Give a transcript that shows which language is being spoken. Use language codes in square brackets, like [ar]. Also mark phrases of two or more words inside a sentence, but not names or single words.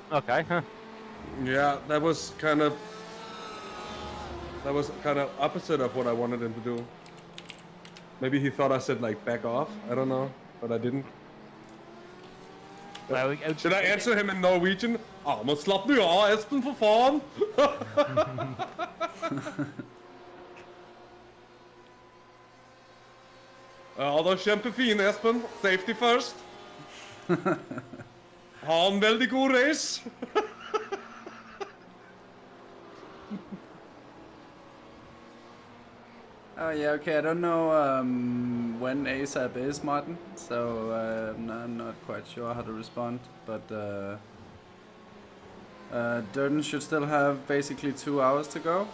[en] Okay. Yeah, that was kind of opposite of what I wanted him to do. Maybe he thought I said like back off. I don't know, but I didn't. Well, Should I answer him in Norwegian? [no] Ah, men slapp nu av, Espen, for faen! Ja, det er kjempefin, Espen. [en] Safety first. [no] Ha en veldig god race. [en] Oh yeah, okay, I don't know when ASAP is, Martin, so I'm not quite sure how to respond, but Dirten should still have basically 2 hours to go,